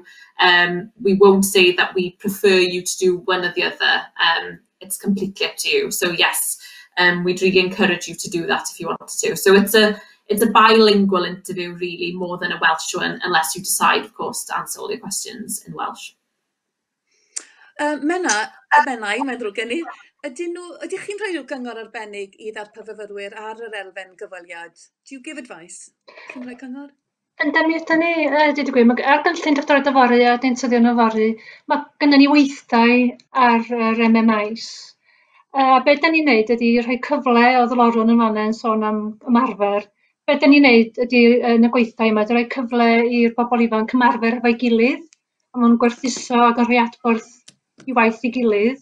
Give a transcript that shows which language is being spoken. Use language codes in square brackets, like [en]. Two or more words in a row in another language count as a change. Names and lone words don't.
[en] We won't say that we prefer you to do one or the other. It's completely up to you. So yes, we'd really encourage you to do that if you wanted to. So it's a bilingual interview, really, more than a Welsh one, unless you decide, of course, to answer all your questions in Welsh. [cy] Menna, mae'n drwg gen i. Ydych chi'n rhoi rhyw gyngor arbennig I ddarpar-fyfyrwyr ar yr elfen gyfweliad? [en] Do you give advice? [cy] Chi'n rhoi gyngor? Ydyn ni, dweud y gwir, ar gynllun doctorate yfory a deintyddion yfory, mae gennym ni weithdai ar yr MMIs. Be da ni'n neud ydy rhoi cyfle, oedd Lorwn yn fanna'n sôn am ymarfer. Be da ni'n neud ydy yn y gweithdai yma, rhoi cyfle i'r bobl ifanc ymarfer efo'i gilydd, a ma'n gwerthuso ac yn rhoi adborth i waith i gilydd.